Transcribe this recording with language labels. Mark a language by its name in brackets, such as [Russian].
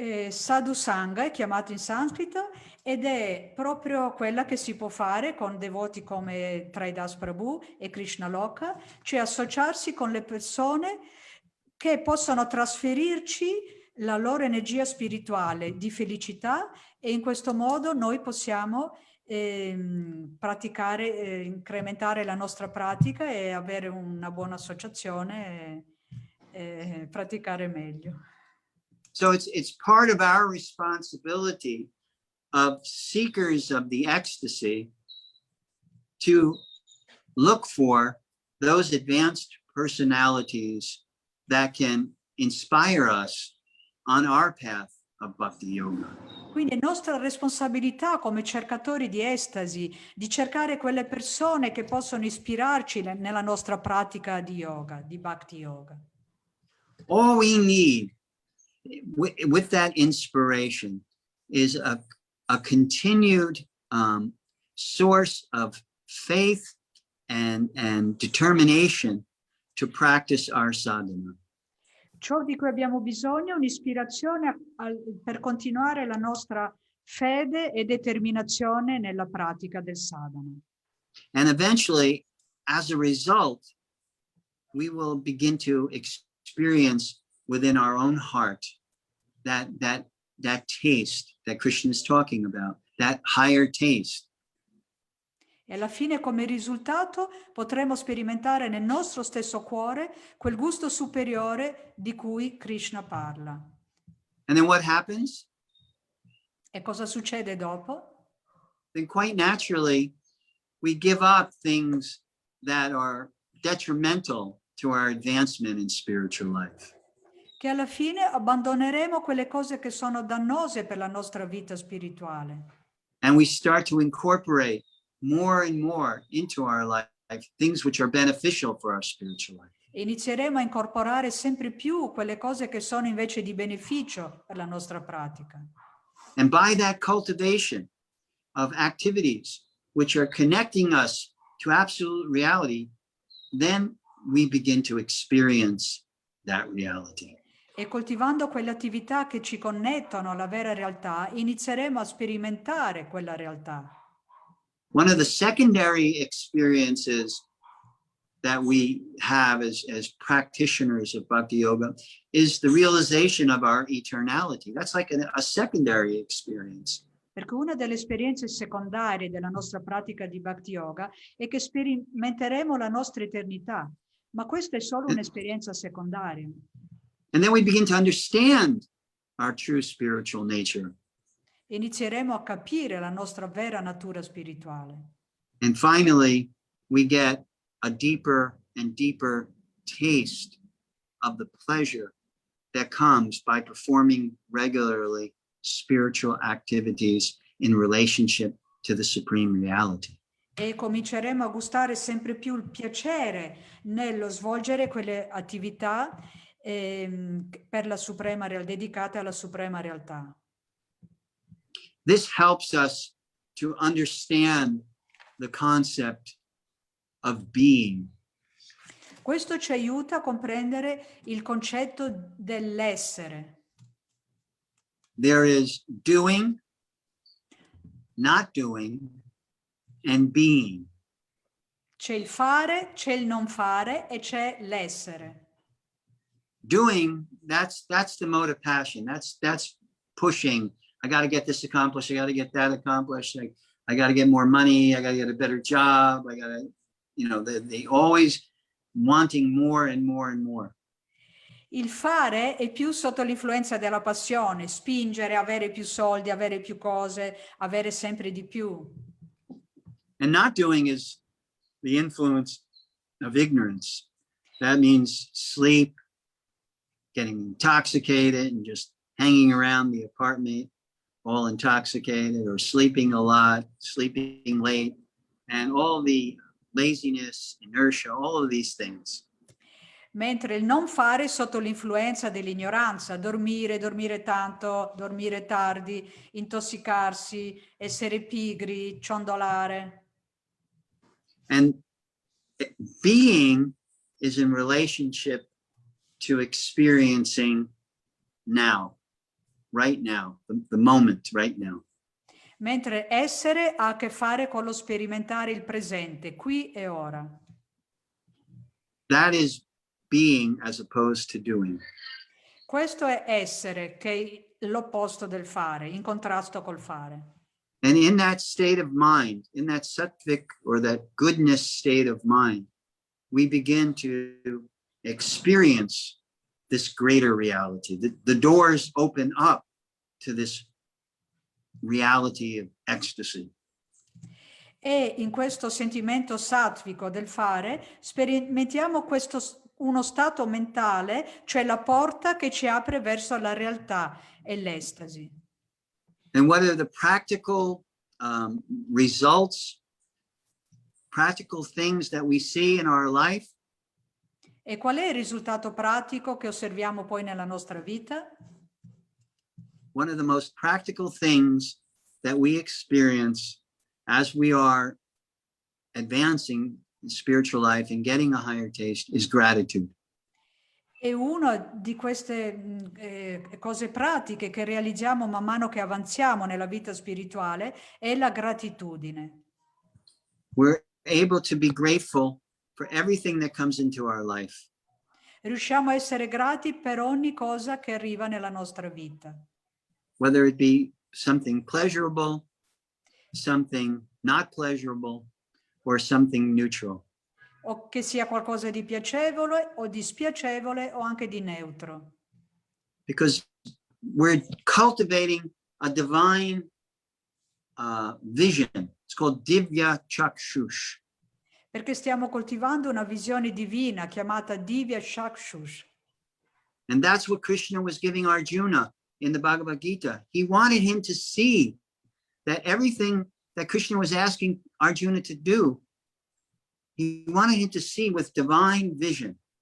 [Italian] Sadhu Sangha è chiamato in sanscrito ed è proprio quella che si può fare con devoti come Traidas Prabhu e Krishna Loka, cioè associarsi con le persone che possono trasferirci la loro energia spirituale di felicità, e in questo modo noi possiamo praticare, incrementare la nostra pratica e avere una buona associazione e praticare meglio. [English] So it's part of our responsibility of seekers of the ecstasy to look for those advanced personalities that can inspire us on our path of bhakti yoga. [Italian] Quindi è nostra responsabilità come cercatori di estasi di cercare quelle persone che possono ispirarci nella nostra pratica di yoga, di bhakti yoga. [English] All we need with that inspiration is a continued source of faith and determination to practice our sadhana. [Italian] Ciò di cui abbiamo bisogno è un'ispirazione per continuare la nostra fede e determinazione nella pratica del sadhana. [English] And eventually, as a result, we will begin to experience within our own heart that taste that Krishna is talking about, that higher taste. [Italian] E alla fine, come risultato, potremo sperimentare nel nostro stesso cuore quel gusto superiore di cui Krishna parla. [English] And then what happens? [Italian] E cosa succede dopo? [English] Then quite naturally, we give up things that are detrimental to our advancement in spiritual life. [Italian] Che alla fine abbandoneremo quelle cose che sono dannose per la nostra vita spirituale. [English] And we start to incorporate more and more into our life things which are beneficial for our spiritual life. [Italian] Inizieremo a incorporare sempre più quelle cose che sono invece di beneficio per la nostra pratica. [English] And by that cultivation of activities which are connecting us to absolute reality, then we begin to experience that reality. [Italian] E coltivando quelle attività che ci connettono alla vera realtà, inizieremo a sperimentare quella realtà. [English] One of the secondary experiences that we have as practitioners of Bhakti Yoga is the realization of our eternality. That's like a secondary experience. [Italian] Perché una delle esperienze secondarie della nostra pratica di Bhakti Yoga è che sperimenteremo la nostra eternità, ma questa è solo un'esperienza secondaria. [English] And then we begin to understand our true spiritual nature. [Italian] Inizieremo a capire la nostra vera natura spirituale. [English] And finally, we get a deeper and deeper taste of the pleasure that comes by performing regularly spiritual activities in relationship to the supreme reality. [Italian] E cominceremo a gustare sempre più il piacere nello svolgere quelle attività per la suprema dedicate alla suprema realtà. [English] This helps us to understand the concept of being. [Italian] Questo ci aiuta a comprendere il concetto dell'essere. [English] There is doing, not doing, and being. [Italian] C'è il fare, c'è il non fare e c'è l'essere. [English] Doing, that's the mode of passion. That's pushing. I got to get this accomplished. I got to get that accomplished. I got to get more money. I got to get a better job. I got to, they always wanting more and more and more. [Italian] Il fare è più sotto l'influenza della passione, spingere, avere più soldi, avere più cose, avere sempre di più. [English] And not doing is the influence of ignorance. That means sleep, getting intoxicated and just hanging around the apartment, all intoxicated, or sleeping a lot, sleeping late, and all the laziness, inertia, all of these things. [Italian] Mentre il non fare è sotto l'influenza dell'ignoranza, dormire, dormire tanto, dormire tardi, intossicarsi, essere pigri, ciondolare. [English] And being is in relationship to experiencing now, right now, the moment, right now. [Italian] Mentre essere ha a che fare con lo sperimentare il presente, qui e ora. [English] That is being as opposed to doing. [Italian] Questo è essere, che è l'opposto del fare, in contrasto col fare. [English] And in that state of mind, in that sattvic or that goodness state of mind, we begin to experience this greater reality. The doors open up to this reality of ecstasy. [Italian] E in questo sentimento sattvico del fare sperimentiamo uno stato mentale, cioè la porta che ci apre verso la realtà e l'estasi. [English] And what are the practical results, practical things that we see in our life? [Italian] E qual è il risultato pratico che osserviamo poi nella nostra vita? [English] One of the most practical things that we experience as we are advancing in spiritual life and getting a higher taste is gratitude. [Italian] E una di queste cose pratiche che realizziamo man mano che avanziamo nella vita spirituale è la gratitudine. [English] We're able to be grateful for everything that comes into our life. [Italian] Riusciamo a essere grati per ogni cosa che arriva nella nostra vita. [English] Whether it be something pleasurable, something not pleasurable, or something neutral. [Italian] O che sia qualcosa di piacevole o di spiacevole o anche di neutro. [English] Because we're cultivating a divine vision. It's called Divya Chakshush. [Italian] Perché stiamo coltivando una visione divina chiamata Divya Chakshush. [English] And that's what Krishna was giving Arjuna in the Bhagavad Gita. He wanted him to see that everything that Krishna was asking Arjuna to do, he wanted him to see with divine vision.